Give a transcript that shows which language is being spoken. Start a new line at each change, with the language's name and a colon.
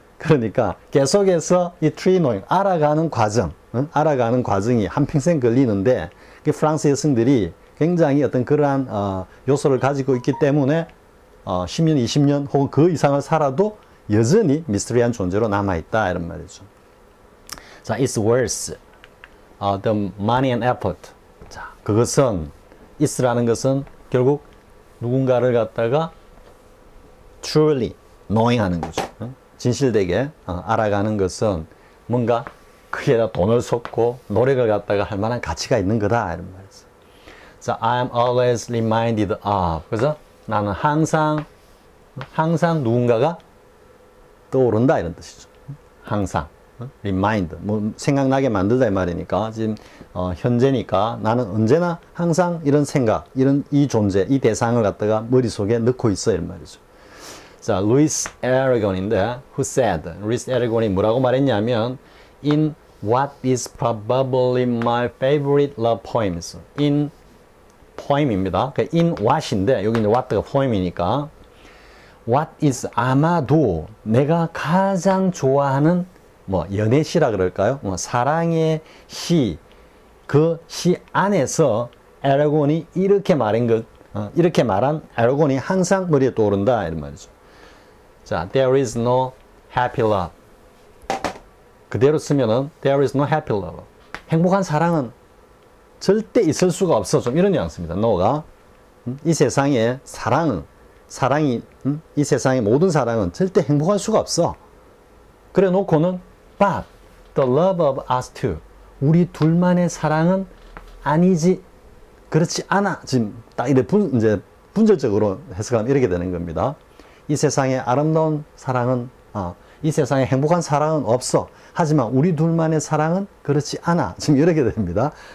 Korean: 그러니까 계속해서 이 truly knowing 알아가는 과정, 알아가는 과정이 한평생 걸리는데 프랑스 여성들이 굉장히 어떤 그러한 요소를 가지고 있기 때문에 10년, 20년 혹은 그 이상을 살아도 여전히 미스터리한 존재로 남아있다 이런 말이죠.
English: 자, it's worth the money and effort.
Korean: 자, 그것은 it's라는 것은 결국 누군가를 갖다가 truly knowing 하는 거죠. 진실되게 알아가는 것은 뭔가 크게 돈을 쏟고 노력을 갖다가 할 만한 가치가 있는 거다 이런 말이죠.
English: 자, I am always reminded of.
Korean: 그래서 나는 항상 누군가가 떠오른다 이런 뜻이죠. 항상 remind 뭐 생각나게 만들다 이 말이니까 지금 현재니까 나는 언제나 항상 이런 생각, 이 존재, 이 대상을 갖다가 머릿속에 넣고 있어 이런 말이죠. 자, 루이스 에르곤인데 who said, 루이스 에르곤이 뭐라고 말했냐면 in what is probably my favorite love poems. in poem입니다. in what인데 여기 이제 what가 poem이니까 what is 아마도 내가 가장 좋아하는 뭐 연애시라 그럴까요? 뭐 사랑의 시, 그 시 안에서 에르곤이 이렇게 말한 것, 이렇게 말한 에르곤이 항상 머리에 떠오른다 이런 말이죠.
English: 자, there is no happy love. 그대로 쓰면은 there is no happy love.
Korean: 행복한 사랑은 절대 있을 수가 없어. 좀 이런 뉘앙스입니다. no가 이 세상에 사랑이 이 세상의 모든 사랑은 절대 행복할 수가 없어.
English: 그래 놓고는 but the love of us two.
Korean: 우리 둘만의 사랑은 아니지. 그렇지 않아. 지금 딱 이제 분절적으로 해석하면 이렇게 되는 겁니다. 이 세상에 아름다운 사랑은 이 세상에 행복한 사랑은 없어. 하지만 우리 둘만의 사랑은 그렇지 않아. 지금 이렇게 됩니다.